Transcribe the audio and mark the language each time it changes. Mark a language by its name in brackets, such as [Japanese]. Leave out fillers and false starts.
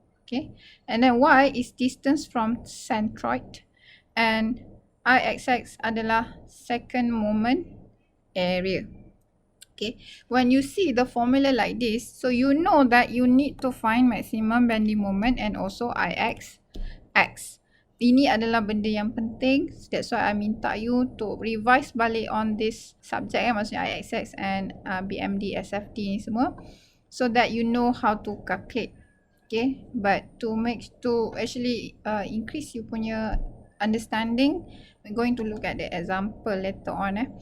[English] Okay, and then Y is distance from centroid, and IXX [Malay] adalah [English] second moment area. Okay, when you see the formula like this, so you know that you need to find maximum bending moment and also IXX. [Malay] Ini adalah benda yang penting. [English] That's why I [Malay] minta [English] you to revise balik on this subject, [Malay] maksudnya [English] IXX and BMD, SFT [Malay] ni semua, [English] so that you know how to calculate. Okay, but to actually increase you [Malay] punya [English] understanding, we're going to look at the example later on.